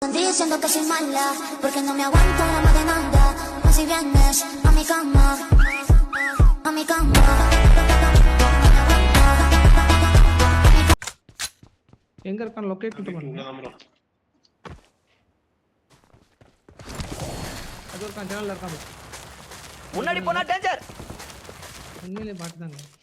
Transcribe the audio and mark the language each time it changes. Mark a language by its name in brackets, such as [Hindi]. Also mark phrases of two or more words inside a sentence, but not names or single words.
[Spanish] Diciendo que soy mala, porque no me aguanto la más demanda. O si vienes a mi cama, a mi cama. [Tamil] எங்க இருக்கான் லொகேட் பண்ணுங்க. அது இருக்கான் ஜன்னல்ல இருக்கான். முன்னாடி போனா டேஞ்சர். உண்மையிலே பாத்துதாங்க.